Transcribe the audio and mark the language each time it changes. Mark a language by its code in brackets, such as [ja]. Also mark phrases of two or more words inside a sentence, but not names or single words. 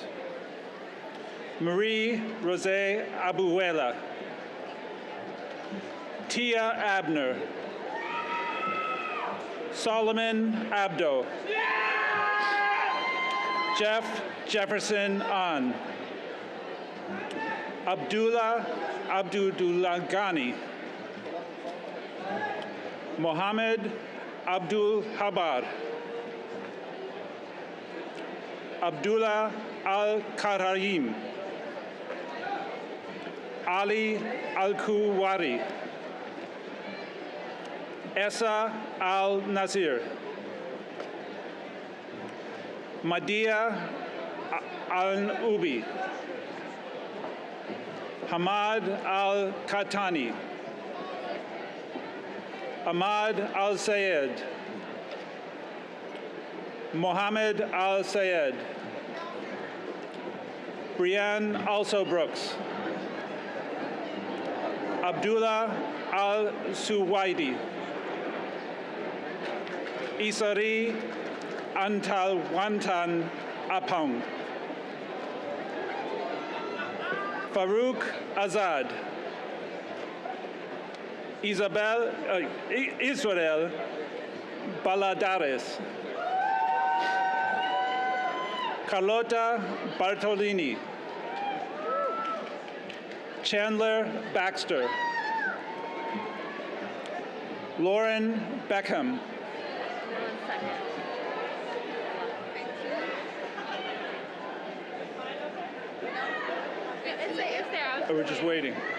[en] Marie Rosé Abuela, Tia Abner, Solomon Abdo, Jeff Jefferson An. Abdullah Abdulghani. Mohammed Abdul Habar. Abdullah Al-Karaim. Ali Al-Kuwari. Essa Al-Nasir. Madia Al-Ubi. Hamad Al-Katani. Ahmad Al-Sayed. Mohammed Al-Sayed. Brianne Also Brooks. Abdullah Al-Suwaidi. Isari Antalwantan Apong. Farouk Azad. Israel Baladares. Carlota Bartolini. Chandler Baxter. Lauren Beckham. Oh, we're just waiting.